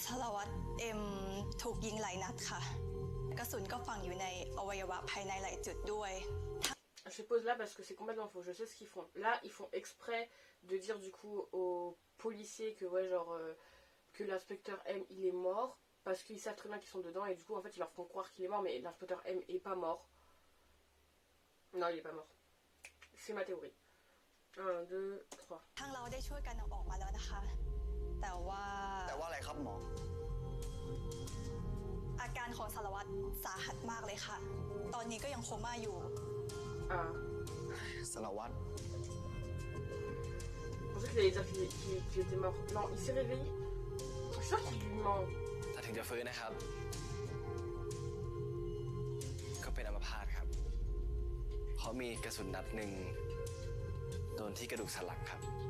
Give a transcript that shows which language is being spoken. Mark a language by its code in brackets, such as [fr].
[th] สารวัตรเอ็มถูกยิงหลายนัดค่ะ กระสุนก็ฝังอยู่ในอวัยวะภายในหลายจุดด้วย [fr] Je pose là parce que c'est complètement faux, je sais ce qu'ils font. Là, ils font exprès de dire du coup aux policiers que ouais genre que l'inspecteur M il est mort parce qu'ils savent très bien qu'ils sont dedans et du coup en fait ils leur font croire qu'il est mort mais l'inspecteur M est pas mort. Non, il est pas mort. C'est ma théorie. 1, 2, 3. [th] ทางเราได้ช่วยกันเอาออกมาแล้วนะคะ แต่ว่า แต่ว่าอะไรครับหมอ อาการของสารวัตรสาหัสมากเลยค่ะ ตอนนี้ก็ยังโคม่าอยู่ Ah. สารวัตร [fr] Je pensais qu'il allait dire qu'il était mort. Non, il s'est réveillé. Je suis sûre qu'il lui ment. [th] ถ้าถึงจะฟื้นนะครับ ก็เป็นอัมพาตครับ เพราะมีกระสุนนัดหนึ่งโดนที่กระดูกสันหลังครับ